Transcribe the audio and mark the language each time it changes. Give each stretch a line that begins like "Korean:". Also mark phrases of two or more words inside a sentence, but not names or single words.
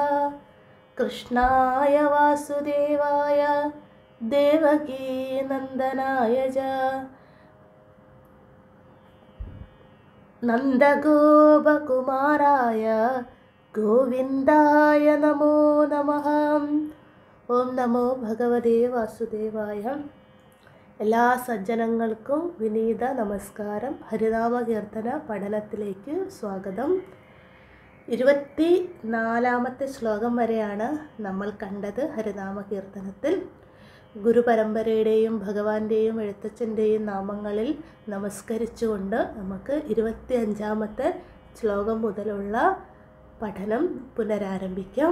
Sanskrit: कृष्णाय वासुदेवाय देवकीनन्दनाय च नन्दगोपकुमाराय गोविन्दाय नमो नमः। ഓം നമോ ഭഗവതേ വാസുദേവായ.
Malayalam: എല്ലാ സജ്ജനങ്ങൾക്കും വിനീത നമസ്കാരം. ഹരിനാമകീർത്തന പഠനത്തിലേക്ക് സ്വാഗതം. 24ാമത്തെ ശ്ലോകം വരെയാണ് നമ്മൾ കണ്ടത്. ഹരിനാമകീർത്തനത്തിൽ ഗുരുപരമ്പരയുടെയും ഭഗവാന്റെയും എഴുത്തച്ഛൻ്റെയും നാമങ്ങളിൽ നമസ്കരിച്ചുകൊണ്ട് നമുക്ക് 25ാമത്തെ ശ്ലോകം മുതലുള്ള പഠനം പുനരാരംഭിക്കാം.